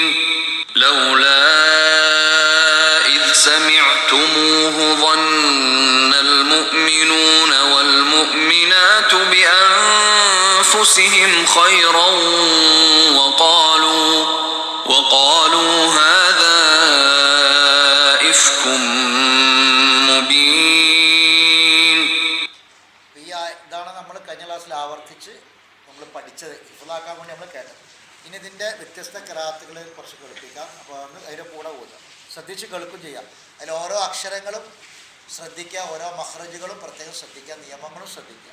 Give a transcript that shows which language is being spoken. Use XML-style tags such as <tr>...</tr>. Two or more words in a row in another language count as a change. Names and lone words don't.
<ar>لولا إذ سمعتموه ظن المؤمنون والمؤمنات بأنفسهم خيرا وقالوا هذا إفك مبين.</ar> <ml>ഇതാണ് നമ്മൾ കഴിഞ്ഞ ക്ലാസ്സിൽ ആവർത്തിച്ച് നമ്മൾ പഠിച്ചത്, ഹിഫ്ളാക്കാൻ വേണ്ടി നമ്മൾ കേട്ടത്. ഇനി ഇതിൻ്റെ വ്യത്യസ്ത ഖിറാഅത്തുകൾ കുറച്ച് കേൾപ്പിക്കാം. അപ്പോൾ അതിൻ്റെ കൂടെ പോകാം, ശ്രദ്ധിച്ച് കേൾക്കും ചെയ്യാം. അതിൽ ഓരോ അക്ഷരങ്ങളും ശ്രദ്ധിക്കുക, ഓരോ മഖ്റജുകളും പ്രത്യേകം ശ്രദ്ധിക്കുക, നിയമങ്ങളും ശ്രദ്ധിക്കുക.</ml>